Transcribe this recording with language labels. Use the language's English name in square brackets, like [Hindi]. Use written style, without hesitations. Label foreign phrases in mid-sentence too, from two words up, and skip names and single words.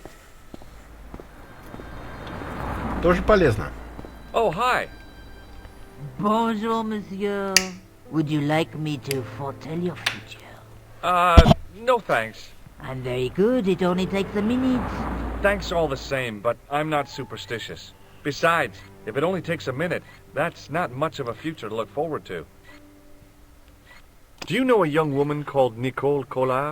[Russian] Тоже полезно. [English] Oh, hi. [French] Bonjour, monsieur. [English] Would you like me to foretell your future? No thanks. I'm very good. It only takes a minute. Thanks all the same, but I'm not superstitious. Besides, if it only takes a minute, that's not much of a future to look forward to. Do you know a young woman called Nicole Collard?